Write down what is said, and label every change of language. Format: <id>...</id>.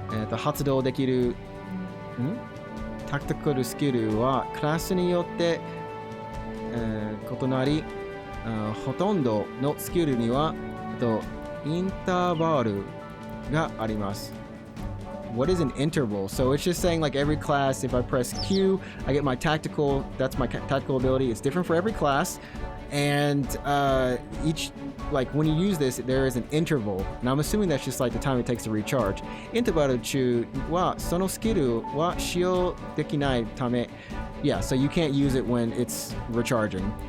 <ja>発動できるタクティカルスキルはクラスによって、異なり、ほとんどのスキルにはインターバルがあります。</ja> <en>What is an interval? So it's just saying, like, every class, if I press Q, I get my tactical, that's my tactical ability. It's different for every class. And each, like, when you use this, there is an interval. And I'm assuming that's just like the time it takes to recharge.</en> <ja>Interval中はそのスキルは使用できないため.</ja> <en>Yeah, so you can't use it when it's recharging.</en>